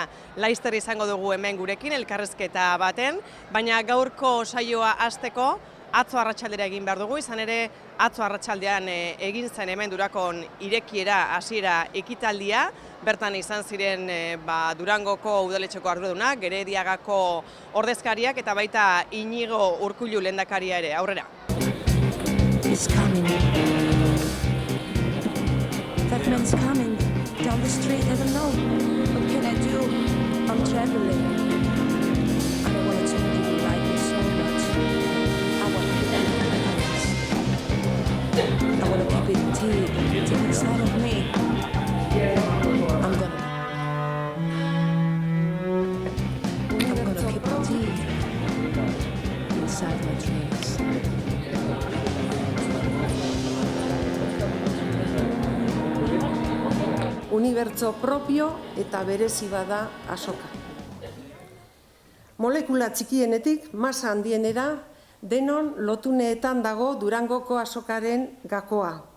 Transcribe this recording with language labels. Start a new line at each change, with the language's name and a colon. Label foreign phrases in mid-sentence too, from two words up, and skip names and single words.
Basque: Laster izango dugu hemen gurekin elkarrizketa baten, baina gaurko saioa hasteko atzo arratsaldera egin behar dugu, izan ere atzo arratsaldean egin zen hemen Durakon irekiera hasiera ekitaldia, bertan izan ziren Durangoko udaletxeko arduradunak, Gerediagako ordezkariak eta baita Inigo Urkullu lehendakaria ere, aurrera.
English: It's coming. That man's coming down the street. I don't know. What can I do? I'm traveling. I don't want to change your life so much. I want to keep it like this. I want to keep it deep inside of me. I'm gonna keep it deep inside my dreams.
Basque: Unibertso propio eta berezi bada azoka. Molekula txikienetik masa handienera denon lotuneetan dago Durangoko azokaren gakoa.